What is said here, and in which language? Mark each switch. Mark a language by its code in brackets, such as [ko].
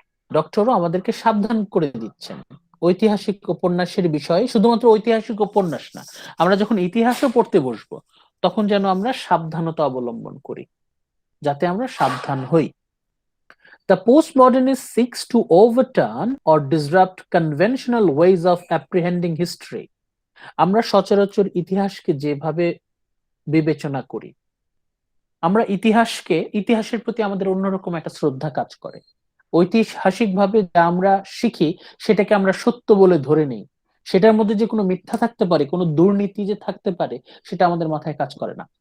[bn] ডক্টরও আমাদেরকে সাবধান করে দিচ্ছেন ঐতিহাসিক উপন্যাসের বিষয়ে। শুধুমাত্র ঐতিহাসিক উপন্যাস না, আমরা যখন ইতিহাসও পড়তে বসবো তখন যেন আমরা সাবধানতা অবলম্বন করি, যাতে আমরা সাবধান হই। [en] The postmodernist seeks to overturn or disrupt conventional ways of apprehending history. [bn] আমরা সচরাচর ইতিহাসকে যেভাবে বিবেচনা করি, আমরা ইতিহাসের প্রতি আমাদের অন্যরকম একটা শ্রদ্ধা কাজ করে। ঐতিহাসিকভাবে যা আমরা শিখি সেটাকে আমরা সত্য বলে ধরে নেই। সেটার মধ্যে যে কোনো মিথ্যা থাকতে পারে, কোনো দুর্নীতি যে থাকতে পারে, সেটা আমাদের মাথায় কাজ করে না।